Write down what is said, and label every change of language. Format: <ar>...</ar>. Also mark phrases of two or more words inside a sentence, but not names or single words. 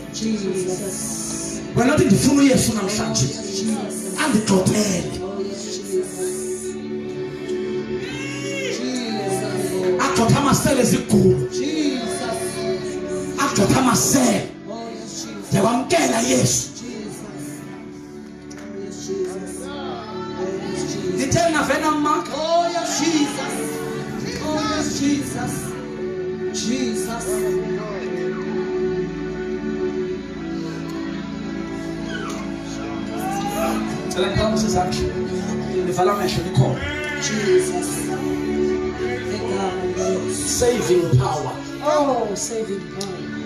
<xh>Wena uthi ndifuna uYesu namhlanje andigxothele, agxotha amasele ezigulo, agxotha amasele. Ndiyakwamkela Yesu. Ngithe navena Mark.</xh> <en>Oh yes, Jesus. Oh yes, Jesus. Jesus.</en> <zu>Cela ngicela sizakhe. Nivala amehlo nikhona.</zu> <en>Jesus. Saving power. Oh, saving power.</en>